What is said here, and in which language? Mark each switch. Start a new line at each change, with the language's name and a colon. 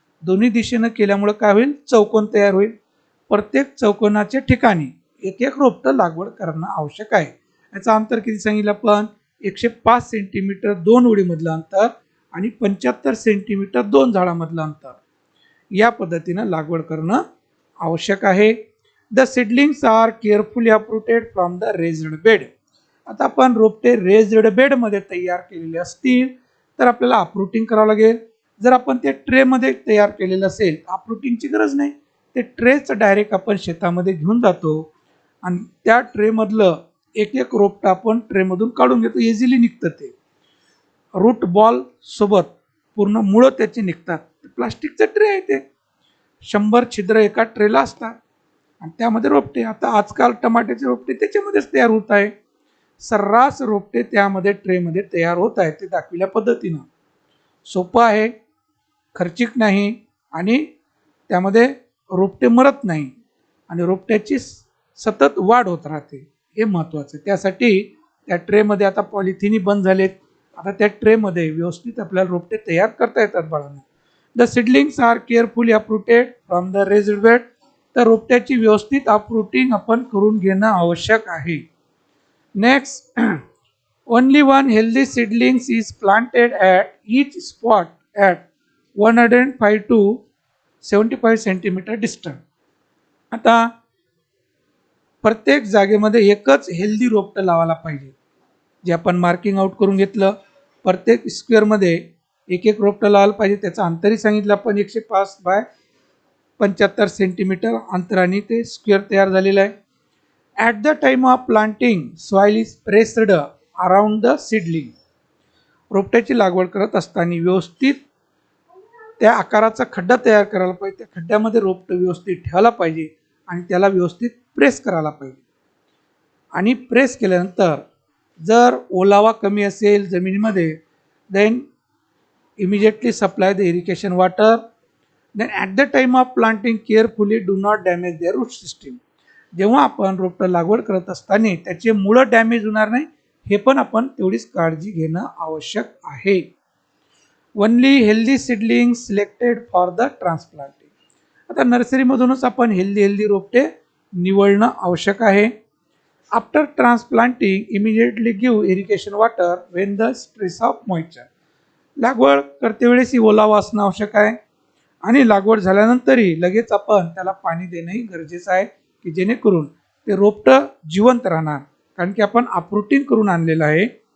Marathi: दोन्ही दिशेनं केल्यामुळे काय होईल? चौकोन तयार होईल. प्रत्येक चौकोनाच्या ठिकाणी एक एक रोपटं लागवड करणं आवश्यक आहे. याचं अंतर किती सांगितलं आपण? 105 सेंटीमीटर 2 ओळीमधलं अंतर आणि 75 सेंटीमीटर 2 झाडामधलं अंतर. या पद्धतीनं लागवड करणं आवश्यक आहे.
English: The seedlings are carefully uprooted from the raised bed.
Marathi: आता आपण रोपटे रेज्ड बेडमध्ये तयार केलेले असतील तर आपल्याला अपरूटिंग करावं लागेल. जर आपण ते ट्रेमध्ये तयार केलेलं असेल अपरूटिंगची गरज नाही. ते ट्रेच डायरेक्ट आपण शेतामध्ये घेऊन जातो आणि त्या ट्रेमधलं एक एक रोपटं आपण ट्रेमधून काढून घेतो. इझिली निघतं ते. रूट बॉल सोबत पूर्ण मुळं त्याची निघतात. प्लास्टिकचं ट्रे आहे ते. 100 छिद्र एका ट्रेला असतात आणि त्यामध्ये रोपटे. आता आजकाल टमाट्याचे रोपटे त्याच्यामध्येच तयार होत आहे. सर्रास रोपटे त्यामध्ये ट्रेमध्ये तयार होत आहेत. ते दाखविल्या पद्धतीनं सोपं आहे, खर्चिक नाही आणि त्यामध्ये रोपटे मरत नाही आणि रोपट्याची सतत वाढ होत राहते. हे महत्त्वाचं आहे. त्यासाठी त्या ट्रेमध्ये आता पॉलिथिनी बंद झालेत. आता त्या ट्रेमध्ये व्यवस्थित आपल्याला रोपटे तयार करता येतात बाळांनो.
English: The seedlings are carefully uprooted from the raised bed.
Marathi: तर रोपट्याची व्यवस्थित अपरूटिंग आपण करून घेणं आवश्यक आहे.
English: Next, only one healthy seedlings is planted at each spot at 105 to 75 centimetre distance. आता
Marathi: प्रत्येक जागेमध्ये एकच हेल्दी रोपटं लावायला पाहिजे. जे आपण मार्किंग आउट करून घेतलं, प्रत्येक स्क्वेअरमध्ये एक एक रोपटं लावायला पाहिजे. त्याचं अंतरही सांगितलं आपण 105 बाय 75 सेंटीमीटर अंतराने ते स्क्वेअर तयार झालेलं आहे.
English: At the time of planting soil is pressed around the seedling.
Marathi: रोपट्याची लागवड करत असताना व्यवस्थित त्या आकाराचा खड्डा तयार करायला पाहिजे. त्या खड्ड्यामध्ये रोपटं व्यवस्थित ठेवायला पाहिजे आणि त्याला व्यवस्थित प्रेस करायला पाहिजे. आणि प्रेस केल्यानंतर जर ओलावा कमी असेल जमिनीमध्ये,
English: Then immediately supply the irrigation water. Then at the time of planting carefully do not damage the root system.
Marathi: जेव्हा आपण रोपटं लागवड करत असताना त्याचे मुळं डॅमेज होणार नाही हे पण आपण तेवढीच काळजी घेणं आवश्यक आहे.
English: Only healthy seedling selected for the transplanting.
Marathi: आता नर्सरीमधूनच आपण हेल्दी रोपटे निवडणं आवश्यक आहे.
English: After transplanting immediately give irrigation water when the stress of moisture.
Marathi: लागवड करते वेळेस ओलावा असणं आवश्यक आहे आणि लागवड झाल्यानंतरही लगेच आपण त्याला पाणी देणंही गरजेचं आहे की जेणेकरून ते रोपटं जिवंत राहणार, कारण की आपण अप्रूटिंग करून आणलेलं आहे.